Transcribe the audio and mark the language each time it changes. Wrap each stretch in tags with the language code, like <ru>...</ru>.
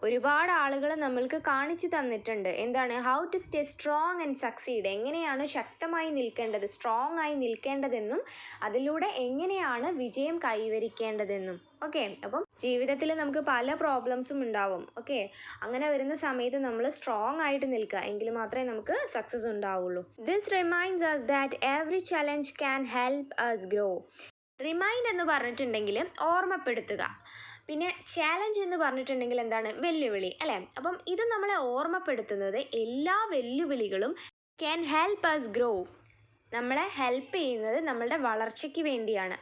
<ml>ഒരുപാട് ആളുകൾ നമ്മൾക്ക് കാണിച്ചു തന്നിട്ടുണ്ട് എന്താണ്?</ml> <en>how to stay strong and succeed,</en> <ml>എങ്ങനെയാണ് ശക്തമായി നിൽക്കേണ്ടത്, സ്ട്രോങ് ആയി നിൽക്കേണ്ടതെന്നും അതിലൂടെ എങ്ങനെയാണ് വിജയം കൈവരിക്കേണ്ടതെന്നും. ഓക്കെ, അപ്പം ജീവിതത്തിൽ നമുക്ക് പല പ്രോബ്ലംസും ഉണ്ടാവും. ഓക്കെ, അങ്ങനെ വരുന്ന സമയത്ത് നമ്മൾ സ്ട്രോങ് ആയിട്ട് നിൽക്കുക, എങ്കിൽ മാത്രമേ നമുക്ക് സക്സസ് ഉണ്ടാവുള്ളൂ.</ml> <en>This reminds us that every challenge can help us grow.</en> <ml>Remind എന്ന് പറഞ്ഞിട്ടുണ്ടെങ്കിൽ ഓർമ്മപ്പെടുത്തുക, പിന്നെ ചാലഞ്ച് എന്ന് പറഞ്ഞിട്ടുണ്ടെങ്കിൽ എന്താണ്? വെല്ലുവിളി, അല്ലേ? അപ്പം ഇത് നമ്മളെ ഓർമ്മപ്പെടുത്തുന്നത് എല്ലാ വെല്ലുവിളികളും</ml> <en>can help us grow,</en> <ml>നമ്മളെ ഹെൽപ്പ് ചെയ്യുന്നത് നമ്മളുടെ വളർച്ചയ്ക്ക് വേണ്ടിയാണ്.</ml>